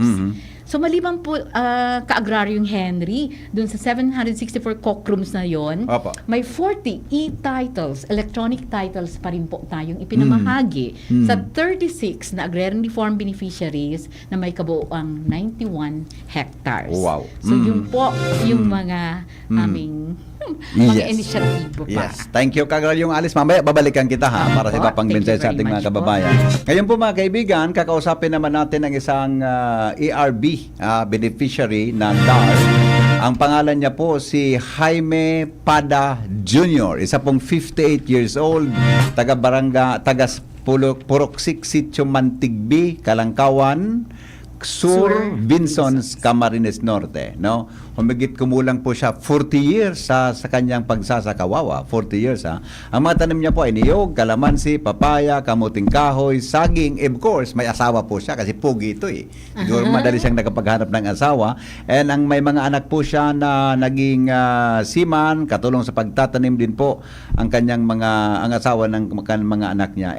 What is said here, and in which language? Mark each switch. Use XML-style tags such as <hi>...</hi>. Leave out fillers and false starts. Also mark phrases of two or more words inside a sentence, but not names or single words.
<tl>So maliban po ka-agraryong Henry, dun sa 764 COCRUMs na yon, may 40 e-titles,</tl> <en>electronic titles</en> <tl>pa rin po tayong ipinamahagi sa 36 na</tl> <en>agrarian reform beneficiaries</en> <tl>na may kabuuang 91 hectares. Wow. So yun po yung mga aming mga inisyatibo pa.</tl> <en>Yes. Thank you,</en> <tl>Kagayong Alice. Mamaya babalikan kita para sa iba pang mensahe sa ating mga kababayan. Ngayon po mga kaibigan, kakausapin naman natin ang isang ERB beneficiary ng DAR. Ang pangalan niya po si Jaime Pada Jr. Isa pong 58</tl> <en>years old,</en> <tl>taga Puroksik, Sitio Mantigbi, Kalangkawan, Sur Vinsons, Camarines Norte, no? Humigit kumulang po siya 40 years sa kanyang pagsasakawawa, 40 years ha. Ang mga tanim niya po ay niyog, kalamansi, papaya, kamuting kahoy, saging,</tl> <en>of course,</en> <tl>may asawa po siya kasi pugi ito eh. Siguro madali siyang nakapaghanap ng asawa. And ang may mga anak po siya na naging seaman, katulong sa pagtatanim din po ang kanyang ang asawa ng mga anak niya.</tl>